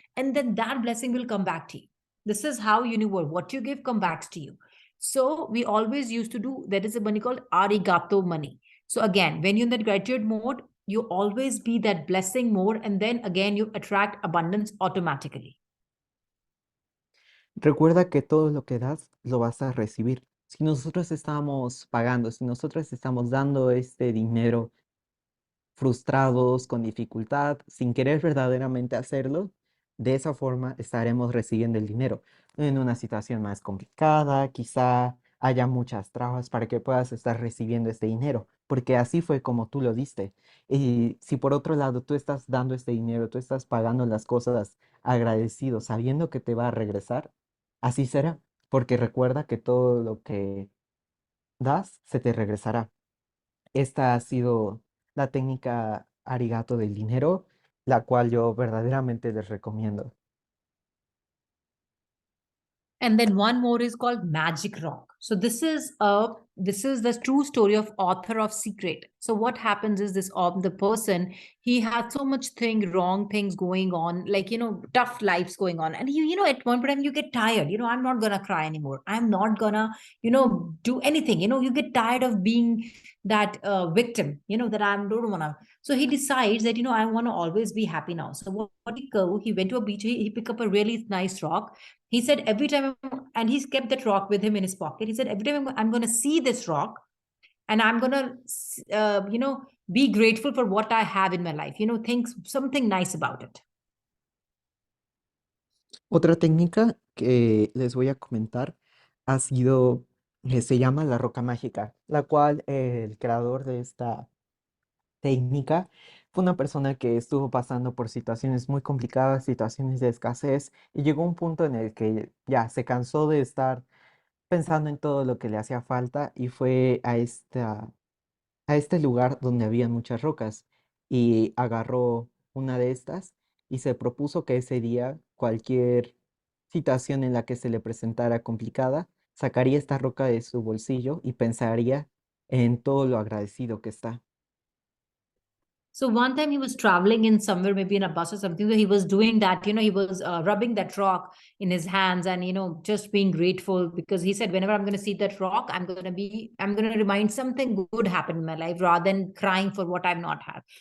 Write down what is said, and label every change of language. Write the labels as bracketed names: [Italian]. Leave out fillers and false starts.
[English] And then that blessing will come back to you. This is how universe, what you give come back to you. So we always used to do, that is a money called arigato money. So again, when you're in that gratitude mode, you always be that blessing mode, and then again you attract abundance automatically. [Spanish] Recuerda que todo lo que das lo vas a recibir. Si nosotros estamos pagando, si nosotros estamos dando este dinero frustrados, con dificultad, sin querer verdaderamente hacerlo, de esa forma estaremos recibiendo el dinero. En una situación más complicada, quizá haya muchas trabas para que puedas estar recibiendo este dinero, porque así fue como tú lo diste. Y si por otro lado tú estás dando este dinero, tú estás pagando las cosas agradecido, sabiendo que te va a regresar, así será, porque recuerda que todo lo que das se te regresará. Esta ha sido la técnica arigato del dinero, la cual yo verdaderamente les recomiendo. [English] And then one more is called Magic Rock. So this is the true story of author of Secret. So what happens is this the person, he had so much wrong things going on, like, you know, tough lives going on, and you know, at one point you get tired. You know, I'm not gonna cry anymore. I'm not gonna, you know, do anything. You know, you get tired of being that victim. You know, that I don't wanna. So he decides that, you know, I want to always be happy now. So what he go? He went to a beach. He picked up a really nice rock. He said every time, and he's kept that rock with him in his pocket. He said every time I'm going to see this rock, and I'm going to, you know, be grateful for what I have in my life. You know, think something nice about it. [Spanish] Otra técnica que les voy a comentar ha sido, se llama la roca mágica, la cual el creador de esta técnica fue una persona que estuvo pasando por situaciones muy complicadas, situaciones de escasez, y llegó a un punto en el que ya se cansó de estar pensando en todo lo que le hacía falta y fue a este lugar donde había muchas rocas y agarró una de estas y se propuso que ese día cualquier situación en la que se le presentara complicada, sacaría esta roca de su bolsillo y pensaría en todo lo agradecido que está. [English] So one time he was traveling in somewhere, maybe in a bus or something. So he was doing that, he was rubbing that rock in his hands and, just being grateful because he said, whenever I'm going to see that rock, I'm going to remind something good happened in my life rather than crying for what I've not had.